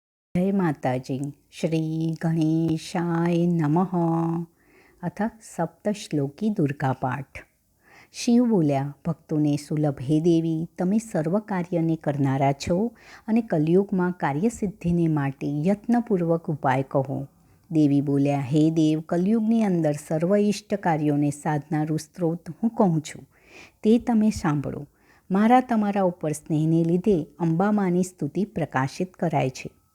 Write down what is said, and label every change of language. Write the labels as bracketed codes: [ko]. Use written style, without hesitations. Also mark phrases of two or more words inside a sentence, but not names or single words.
[hi] जय माताजी। [sa] श्री गणेशाय नमः। अथ सप्तश्लोकी दुर्गा पाठ। [gu] શિવ બોલ્યા, ભક્તોને સુલભ હે દેવી, તમે સર્વ કાર્યને કરનારા છો અને કલિયુગમાં કાર્યસિદ્ધિને માટે યત્નપૂર્વક ઉપાય કહો. દેવી બોલ્યા, હે દેવ, કલિયુગની અંદર સર્વ ઇષ્ટ કાર્યોને સાધનારું સ્ત્રોત હું કહું છું, તે તમે સાંભળો. મારા તમારા ઉપર સ્નેહને લીધે અંબામાની સ્તુતિ પ્રકાશિત કરાય છે.